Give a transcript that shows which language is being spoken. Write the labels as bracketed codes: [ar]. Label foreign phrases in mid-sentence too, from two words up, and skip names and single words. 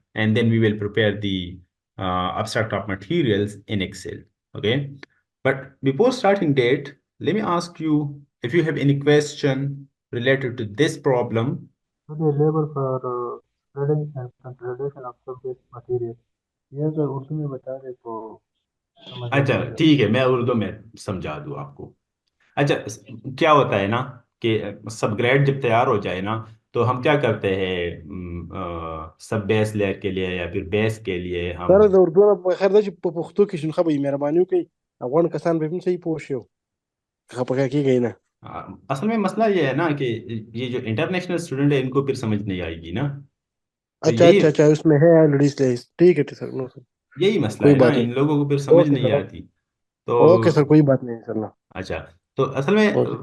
[en] And then we will prepare the abstract of materials in Excel, okay? But before starting that, let me ask you if you have any question related to this problem. So the labor for spreading and consolidation of surface material. [hi] ये अगर उर्दू में बता दे तो समझ में अच्छा आ जाए. ठीक है, मैं उर्दू में समझा दूँ आपको। अच्छा, क्या होता है ना कि [en] sub grade [hi] जब तैयार हो जाए ना, तो हम क्या करते हैं [en] sub base layer [hi] के लिए या फिर बेस के लिए हम [ps] سره د اردو نه په خیر ده چې په پښتو کې شنو خبرې مهرباني وکړئ افغان کسان به هم صحیح پوه شي خفه کېږئ نه [hi] असल में मसला ये है ना कि ये जो [en] international student [hi] है इनको फिर समझ नहीं आएगी ना। तो अच्छा यही अच्छा अच्छा उसमें है [en] ladies ladies [hi] ठीक है सर [en] no sir [hi] यही मसला कोई है ना, बात इन नहीं लोगों को फिर समझ ओके नहीं सर आती। तो [en] okay sir [hi] कोई बात नहीं सर ना अच्छा, तो असल में ओके